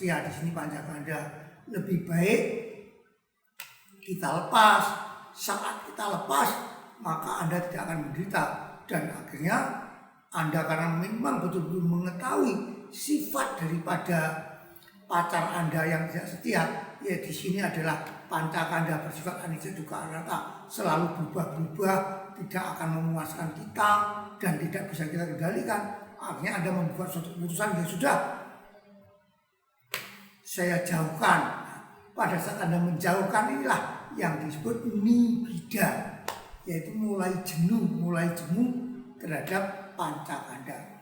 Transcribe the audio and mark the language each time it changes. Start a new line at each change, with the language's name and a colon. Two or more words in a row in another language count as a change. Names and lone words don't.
Indonesian: Di sini Pancakanda lebih baik kita lepas. Saat kita lepas, maka Anda tidak akan menderita. Dan akhirnya Anda, karena memang betul-betul mengetahui sifat daripada pacar Anda yang tidak setia, ya di sini adalah Pancakanda bersifat
Pali: anicca dukkha anatta,
Indonesian: selalu berubah-ubah, tidak akan memuaskan kita dan tidak bisa kita kendalikan. Akhirnya Anda membuat suatu keputusan, ya sudah, saya jauhkan. Pada saat Anda menjauhkan, inilah yang disebut nibbida, yaitu mulai jemu terhadap Pancakanda.